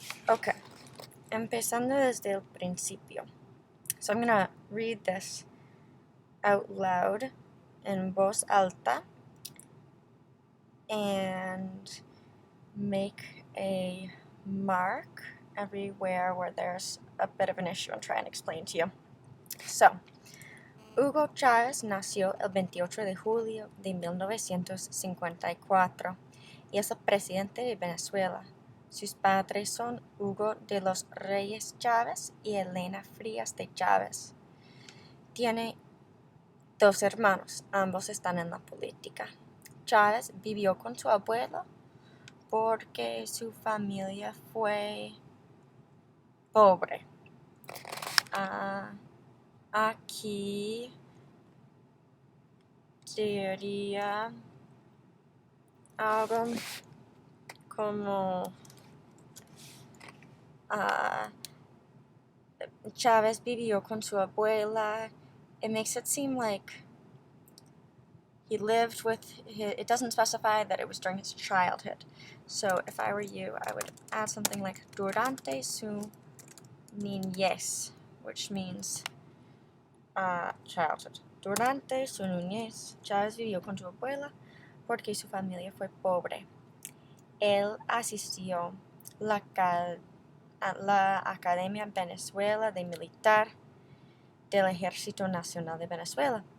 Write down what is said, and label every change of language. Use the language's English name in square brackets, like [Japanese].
[Spanish] Okay, empezando desde el principio. [English] So I'm gonna read this out loud in [Spanish] voz alta [English] and make a mark everywhere where there's a bit of an issue and try and explain to you. [Spanish] So, Hugo Chávez nació el 28 de julio de 1954 y es el presidente de Venezuela. Sus padres son Hugo de los Reyes Chávez y Elena Frías de Chávez. Tiene dos hermanos, ambos están en la política. Chávez vivió con su abuelo porque su familia fue pobre. Aquí diría algo como Chávez vivió con su abuela. [English] It makes it seem like he lived with it doesn't specify that it was during his childhood. So if I were you, I would add something like [Spanish] durante su niñez, [English] which means childhood. [Spanish] Durante su niñez, Chávez vivió con su abuela porque su familia fue pobre. Él asistió a la Academia Venezuela de Militar del Ejército Nacional de Venezuela.